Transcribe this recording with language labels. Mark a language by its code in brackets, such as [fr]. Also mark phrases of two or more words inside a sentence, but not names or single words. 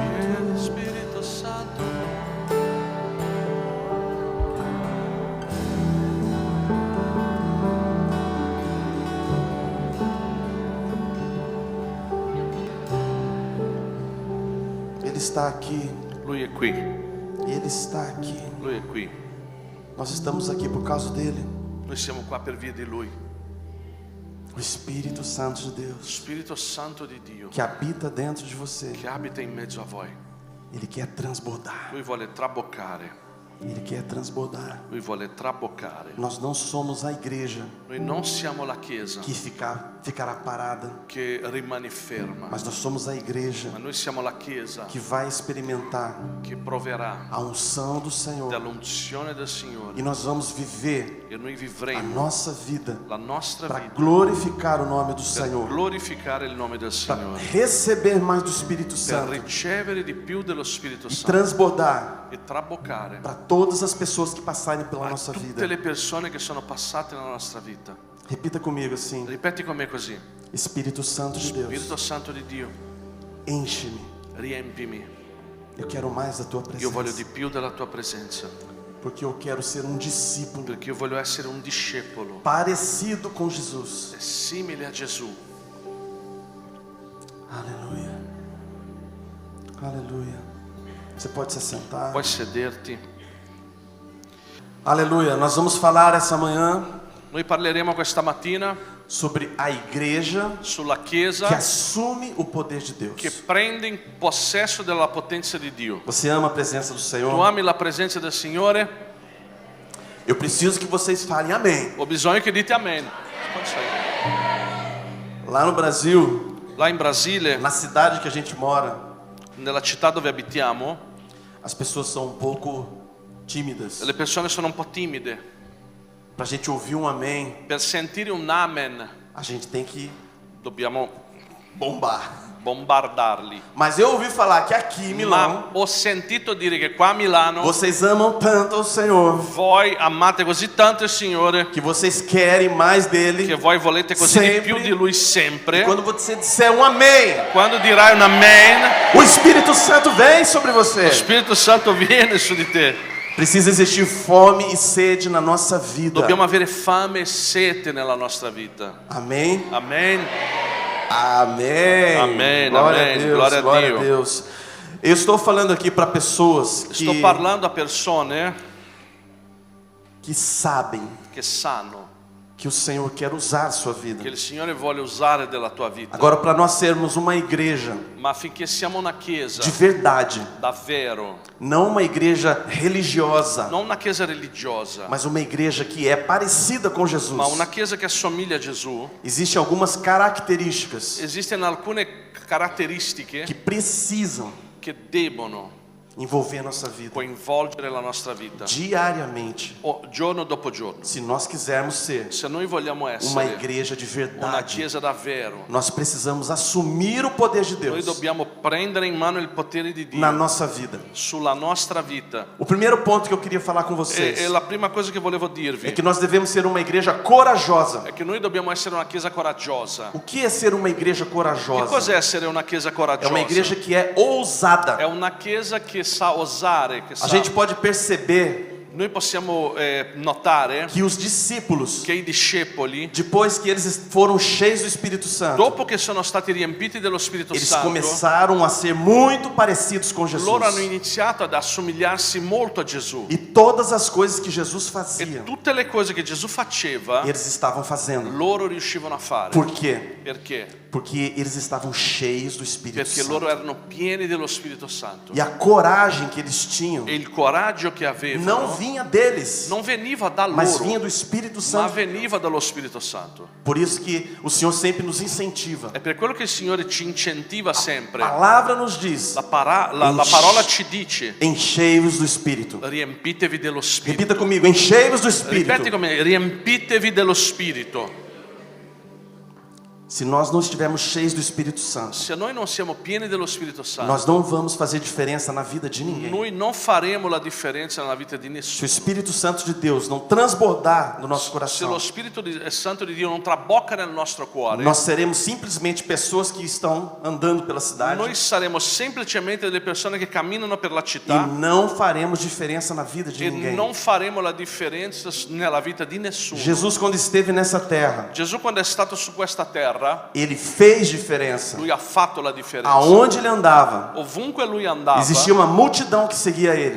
[it] vieni Spirito Santo. [pt] Ele está aqui. [it] Lui è qui, [pt] Ele está aqui. [it] lui è qui. [pt] Nós estamos aqui por causa dele. [it] Noi siamo qua per via di lui. [pt] O Espírito Santo de Deus [it] Spirito Santo di Dio [pt] que habita dentro de você. [it] che abita in mezzo a voi. [pt] Ele quer transbordar. [it] Lui vuole traboccare, [pt] Ele quer transbordar. [it] lui vuole traboccare. [pt] Nós não somos a igreja [it] Noi non siamo la chiesa [pt] que ficará parada, [it] che rimane ferma, [pt] mas nós somos a igreja [it] ma noi siamo la chiesa [pt] que vai experimentar [it] che proverà [pt] a unção do Senhor. [it] dall'unzione del Signore [pt] E nós vamos viver [it] e noi [pt] a [it] vivremo [pt] nossa vida [it] la nostra [pt] para [it] vita [pt] glorificar o nome do [it] per [pt] Senhor, [it] glorificare il nome del [pt] para [it] Signore, [pt] receber mais do Espírito [it] per [pt] Santo [it] ricevere di più dello Spirito [pt] e [it] Santo [pt] transbordar [it] e traboccare [pt] para todas as pessoas que passarem pela [it] a [pt] nossa [it] tutte [pt] vida. [it] le persone che sono passate nella nostra vita. [pt] Repita comigo assim: [it] Ripeti con me così: [pt] Espírito Santo de Deus, [it] Spirito Santo di Dio, [pt] enche-me. [it] riempimi. [pt] Eu quero mais da tua [it] Io voglio [pt] presença, [it] di più della tua presenza, [pt] porque eu quero ser um discípulo [it] perché io voglio essere un discepolo [pt] parecido com Jesus. [it] simile a Gesù. [pt] Aleluia. Aleluia. Você pode se assentar. [it] Puoi sederti. [pt] Aleluia. Nós vamos falar essa manhã [it] Noi parleremo questa mattina [pt] sobre a igreja [it] sulla [pt] que [it] Chiesa [pt] assume o poder de Deus. [it] che prende in possesso della potenza di Dio. [pt] Você ama a presença do [it] Tu [pt] Senhor? [it] ami la presenza del Signore? [pt] Eu preciso que vocês falem amém. [it] Ho bisogno che dite amen. [pt] Lá no Brasil, [it] Là in Brasile, [pt] na cidade que a gente mora, [it] nella città dove abitiamo, [pt] as pessoas são um pouco tímidas. [it] le persone sono un po' timide. [pt] Para a gente ouvir um amém, [it] Per sentire un amen [pt] a gente tem que [it] dobbiamo [pt] bombar. [it] bombardarli. [pt] Mas eu ouvi falar que aqui em Milão, [it] Ma ho sentito dire che qua a Milano [pt] vocês amam tanto o Senhor, [it] voi amate così tanto il Signore [pt] que vocês querem mais [it] che [pt] dele. [it] voi volete così di [pt] Sempre. [it] più di Lui sempre. [pt] Quando você disser um amém, [it] Quando dirai un amen, [pt] o Espírito Santo vem sobre [it] lo [pt] você. [it] Spirito Santo viene su di te. [pt] Precisa existir fome e sede na nossa vida. [it] Dobbiamo avere fame e sete nella nostra vita. [pt] Amém? [it] Amen. [pt] Amém. Amém, Glória amém. a Deus, [it] Glória a [pt] glória a [it] Dio. [pt] Deus. Eu estou falando aqui para pessoas [it] Sto parlando a persone [pt] que sabem [it] che sanno [pt] que o Senhor quer usar a sua vida. [it] che il Signore vuole usare della tua vita. [pt] Agora, para nós sermos uma igreja [it] Ma affinché siamo una chiesa [pt] de verdade, [it] davvero, [pt] não uma igreja religiosa, [it] non una chiesa religiosa, [pt] mas uma igreja que é parecida com Jesus, [it] ma una chiesa che assomiglia a Gesù, [pt] existem algumas características [it] esistono alcune caratteristiche [pt] que precisam [it] che devono [pt] envolver a nossa vida [it] coinvolgere la nostra vita [pt] diariamente, [it] giorno dopo giorno. [pt] se nós quisermos ser [it] Se noi vogliamo [pt] uma [it] essere [pt] igreja de [it] una [pt] verdade. [it] chiesa davvero, [pt] Nós precisamos assumir o poder de [it] noi [pt] Deus [it] dobbiamo prendere in mano il potere di [pt] na [it] Dio [pt] nossa vida. [it] sulla nostra vita. [pt] O primeiro ponto que eu queria falar com vocês [it] E la prima cosa che volevo [pt] é [it] dirvi [pt] que nós devemos ser uma igreja corajosa. [it] è che noi dobbiamo essere una chiesa coraggiosa. [pt] O que é ser uma igreja [it] Che [pt] corajosa? [it] cos'è essere una chiesa [pt] É [it] coraggiosa? [pt] uma igreja que é ousada. [it] È una chiesa che sa osare, che [pt] A [it] sa. [pt] gente pode perceber [it] Noi possiamo notare [pt] que os discípulos, [it] che i discepoli, [pt] depois que eles foram cheios do Espírito Santo, [it] dopo che sono stati riempiti dello Spirito [pt] eles [it] Santo, [pt] começaram a ser muito parecidos com [it] loro hanno [pt] Jesus. [it] iniziato ad assomigliarsi molto a Gesù. [pt] E todas as coisas que Jesus [it] E [pt] fazia, [it] tutte le cose che Gesù faceva, [pt] eles estavam fazendo. [it] loro riuscivano a fare. [pt] Por quê? [it] Perché? [pt] Porque eles estavam cheios do Espírito [it] Perché loro [pt] Santo. [it] erano pieni dello Spirito Santo. [pt] E a coragem que eles tinham [it] E il coraggio che [pt] não [it] avevano [pt] vinha deles, [it] non veniva da [pt] mas [it] loro, [pt] vinha do Espírito [it] ma [pt] Santo. [it] veniva dallo Spirito Santo. [pt] Por isso que o Senhor sempre nos incentiva. [it] È per quello che il Signore ci incentiva [pt] A [it] sempre. [pt] palavra nos diz: [it] La parola ci dice: [pt] enchei-vos do Espírito. [it] riempitevi dello Spirito. [pt] Repita comigo: enchei-vos do [it] Ripeti [pt] Espírito. [it] come riempitevi dello Spirito. [pt] Se nós não estivermos cheios do Espírito Santo, [it] Se noi non siamo pieni dello Spirito Santo, [pt] nós não vamos fazer diferença na vida de ninguém. [it] noi non faremo la differenza nella vita di [pt] Se o [it] nessuno. [pt] Espírito Santo de Deus não transbordar no nosso [it] Se lo [pt] coração, [it] Spirito Santo di Dio non trabocca nel nostro cuore, [pt] nós seremos simplesmente pessoas que estão andando pela cidade [it] noi saremo semplicemente delle persone che camminano per la [pt] e [it] città [pt] não faremos diferença na vida de [it] e [pt] ninguém. [it] non faremo la differenza nella vita di nessuno. [pt] Jesus, quando esteve nessa terra, [it] Gesù quando è stato su questa terra, [pt] ele fez diferença. [it] lui ha fatto la differenza. [pt] Aonde ele andava, [it] Ovunque lui andava, [pt] existia uma multidão que seguia ele,